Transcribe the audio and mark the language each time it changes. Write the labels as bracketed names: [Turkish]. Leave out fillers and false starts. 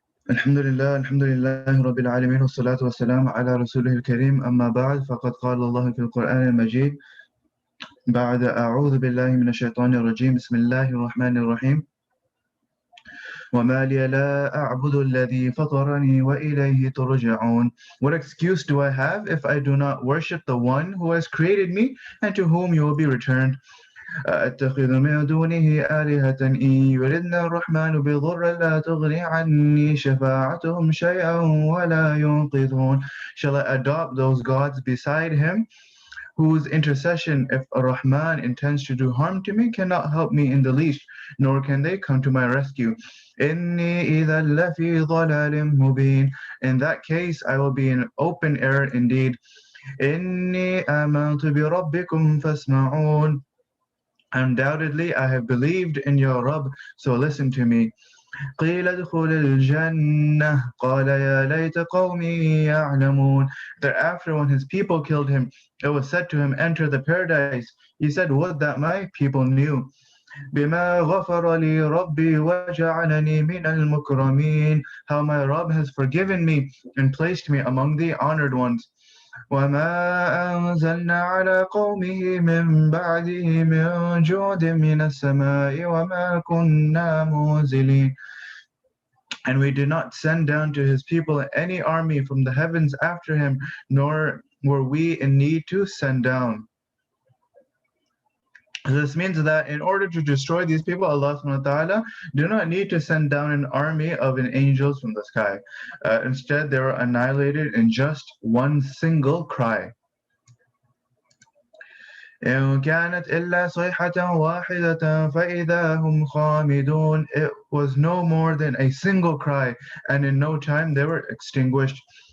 [Arabic] الحمد لله رب العالمين والصلاة والسلام على رسوله الكريم أما بعد فقد قال الله في القرآن المجيد بعد أعوذ بالله من الشيطان الرجيم بسم الله الرحمن الرحيم وما لي لا أعبد الذي فطرني وإليه ترجعون. [English] What excuse do I have if I do not worship the one who has created me and to whom you will be returned? [Arabic] أتخذ من دونه آلهة إن يردنا الرحمن بضر لا تغني عني شفاعتهم شيئا ولا ينقذون. [English] Shall I adopt those gods beside him, whose intercession, if Ar-Rahman intends to do harm to me, cannot help me in the least, nor can they come to my rescue. [Arabic] إِنِّي إِذًا لَفِي ضَلَالٍ مُبِينٍ. [English] In that case, I will be in open error indeed. [Arabic] إِنِّي آمَنْتُ بِرَبِّكُمْ فَاسْمَعُونَ. [English] Undoubtedly, I have believed in your Rabb, so listen to me. [Arabic] قيل ادخل الجنة قال يا ليت قومي يعلمون. [English] Thereafter, when his people killed him, it was said to him, enter the paradise. He said, would that my people knew. [Arabic] بما غفر لي ربي وجعلني من المكرمين. [English] How my Rabb has forgiven me and placed me among the honored ones. [Arabic] وما أنزلنا على قومه من بعده من جود من السماء وما كنا منزلين. [English] And we did not send down to his people any army from the heavens after him, nor were we in need to send down. This means that in order to destroy these people, Allah [Arabic] subhanahu wa ta'ala [English] do not need to send down an army of angels from the sky. Instead, they were annihilated in just one single cry. [Arabic] إن كانت إلا صيحة واحدة فإذا هم خامدون. [English] It was no more than a single cry, and in no time they were extinguished.